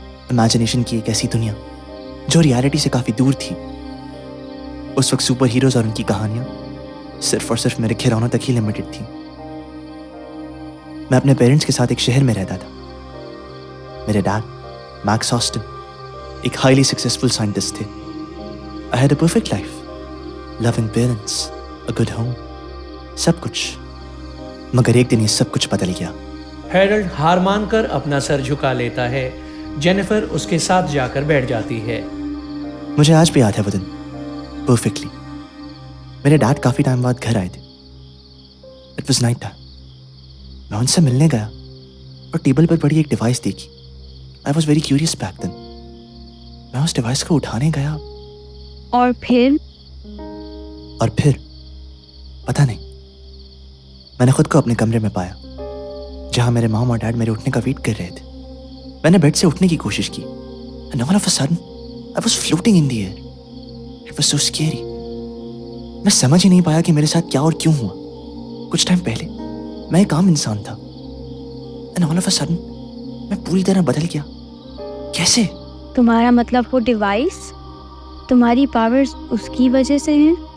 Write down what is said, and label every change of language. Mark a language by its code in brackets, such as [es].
[hi] Imagination की एक ऐसी दुनिया जो रियलिटी से काफ़ी दूर थी। उस वक्त सुपर हीरोज और उनकी कहानियाँ सिर्फ और सिर्फ मेरे खिलौनों तक ही लिमिटेड थी। मैं अपने पेरेंट्स के साथ एक शहर में रहता था। मेरे डैड, मैक्स ऑस्टिन, एक हाईली सक्सेसफुल साइंटिस्ट थे। [en] I had a perfect life, loving parents, a good home, [hi] सब कुछ। मगर एक दिन ये सब कुछ बदल गया। हैरल्ड हार मानकर अपना सर झुका लेता है। जेनिफर उसके साथ जाकर बैठ जाती है। मुझे आज भी याद है वो दिन परफेक्टली। मेरे डैड काफी टाइम बाद घर आए थे। [en] It was night time. [hi] मैं उनसे मिलने गया और टेबल पर पड़ी एक डिवाइस देखी। [en] I was very curious back then. [hi] मैं उस डिवाइस को उठाने गया और फिर पता नहीं, मैंने खुद को अपने कमरे में पाया जहां मेरे मॉम और डैड मेरे उठने का वेट कर रहे थे। मैंने बेड से उठने की कोशिश की [en] and all of a sudden I was floating in the air. It was so scary. [hi] मैं समझ ही नहीं पाया कि मेरे साथ क्या और क्यों हुआ। कुछ टाइम पहले मैं एक आम इंसान था [en] and all of a sudden [hi] मैं पूरी तरह बदल गया। कैसे? तुम्हारा मतलब वो डिवाइस, तुम्हारी पावर्स उसकी वजह से हैं?